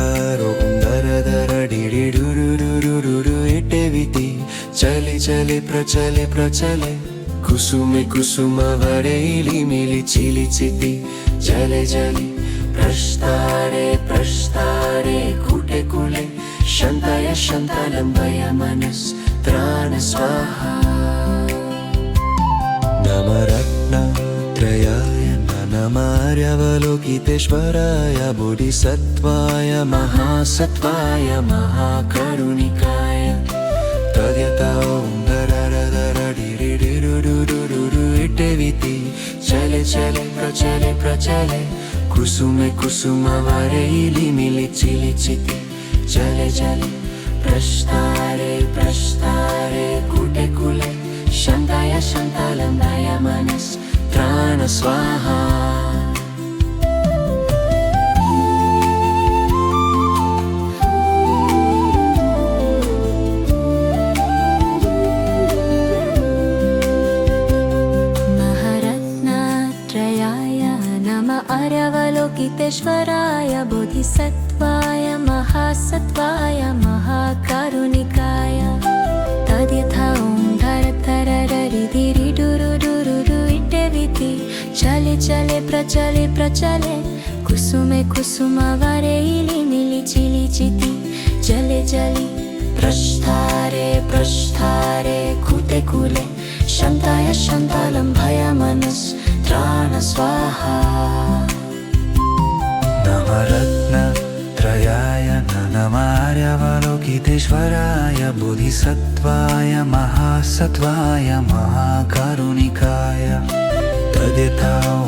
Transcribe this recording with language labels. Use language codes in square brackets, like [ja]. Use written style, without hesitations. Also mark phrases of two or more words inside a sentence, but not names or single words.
[sa] ॐ धरधरधिरिदुरुदुरुरु इटेविति चले चले प्रचले प्रचले कुसुमे कुसुमवरे इली मिली चिली चिति चले चले प्रस्तारे प्रस्तारे कुटे कुले शान्ताय शान्तालम्भाय मनस्त्राण स्वाहा नवरत्नत्रयाय नमः आर्यावलोकितेश्वराय बोधिसत्त्वाय महासत्त्वाय महाकारुणिकाय तद्यथा ॐ धरधरधिरिदुरुदुरु इटेविति चले चले प्रचले प्रचले कुसुमे कुसुमवरे इली मिली चिली चिति चले चले प्रस्तारे प्रस्तारे कुटे कुले शान्ताय शान्तालम्भाय मनस्त्राण स्वाहा महारत्नत्रयाय नमः आर्यावलोकितेश्वराय बोधिसत्त्वाय महासत्त्वाय महाकारुणिकाय तद्यथा ॐ धरधररिधिरिडुरुडुरुरु इटेविति चले चले प्रचले प्रचले कुसुमे कुसुमावरे इली मिली चिली चिति जले जली प्रस्थारे प्रस्थारे कुटे कुले शान्ताय शान्तालं भयमनस्त्राण स्वाहा नवरत्नत्रयाय नमः बोधिसत्त्वाय महासत्त्वाय महाकारुणिकाय तद्यथा ॐ